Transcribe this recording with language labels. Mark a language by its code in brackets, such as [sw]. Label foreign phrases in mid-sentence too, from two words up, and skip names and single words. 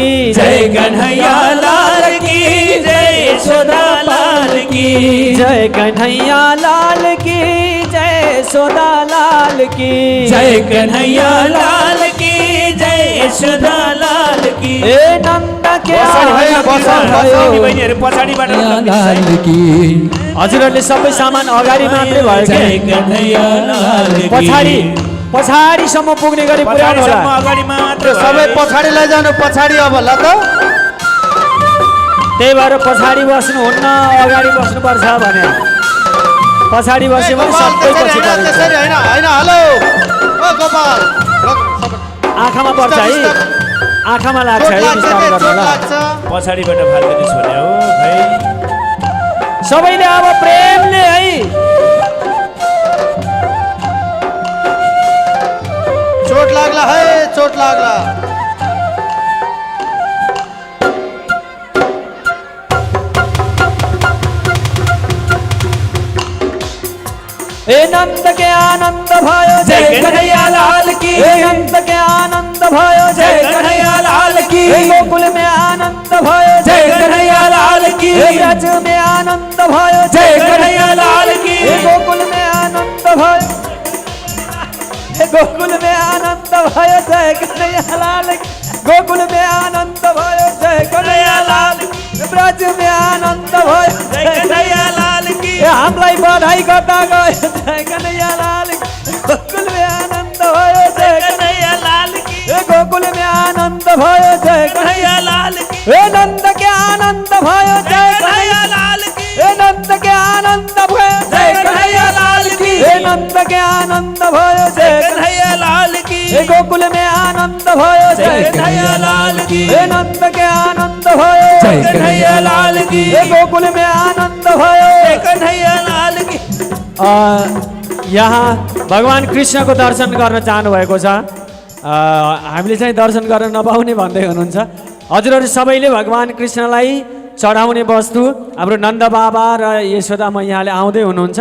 [hi] जय कन्हैया लाल की, जय सोदा लाल की। जय कन्हैया लाल की, जय सोदा लाल की। जय कन्हैया लाल की, जय सोदा लाल की। ए नंद के लाल की। [ne] हजुरहरूले सबै सामान अगाडि मात्रै भयो के? [hi] जय कन्हैया लाल की। [ne] पछाडिसम्म पुग्ने गरी पुर्याउनु होला। अगाडि मात्र सबै पछाडि लैजानु, पछाडि अब ल त। त्यही भएर पछाडि बस्नुहुन्न, अगाडि बस्नुपर्छ भने। पछाडि बस्यो भने गोपाल, सबै त्यसरी पछि होइन, परेको छ। त्यसरी होइन, होइन, हेलो ओ गोपाल आँखामा पर्छ है आँखामा लाग्छ चोट है लाग्छ बिस्तारै के, गर्नु चोट होला लाग्छ पछाडिबाट फालिदिनुहोस् भने हो भाइ। सबैले अब प्रेमले है चोट लाग्ला है, चोट लाग्ला। [hi] ए नंद के आनंद भयो जय कन्हैया लाल की। ए नंद के आनंद भयो जय कन्हैया लाल की। गोकुल में आनंद भयो जय कन्हैया लाल की। ब्रज में आनंद भयो जय कन्हैया लाल की। गोकुल में आनंद भयो गोकुल में आनंद भयो जय कन्हैया लाल की। गोकुल में आनंद भयो जय कन्हैया लाल की। ब्रज में आनंद भयो जय कन्हैया लाल की। [ne] हामीलाई बधाई गर्दा गयो [hi] जय कन्हैया लाल की। गोकुल में आनंद भयो जय कन्हैया लाल की। गोकुल में आनंद भयो जय कन्हैया लाल की। ए नंद के आनंद भयो जय कन्हैया लाल की। ए नंद के आनंद भयो जय कन्हैया लाल की। ए नंद के आनंद भयो जय कन्हैया लाल की। ए गोकुल में आनंद भयो जय कन्हैया लाल की। ए नंद के आनंद भयो जय कन्हैया लाल की। ए गोकुल में आनंद भयो जय कन्हैया लाल की। [ne] यहाँ भगवान कृष्णको दर्शन गर्न चाहनुभएको छ। हामीले चाहिँ दर्शन गर्न नपाउने भन्दै हुनुहुन्छ। हजुरहरू सबैले भगवान कृष्णलाई चढाउने वस्तु हाम्रो नन्द बाबा र यशोदा मैयाले आउँदै हुनुहुन्छ।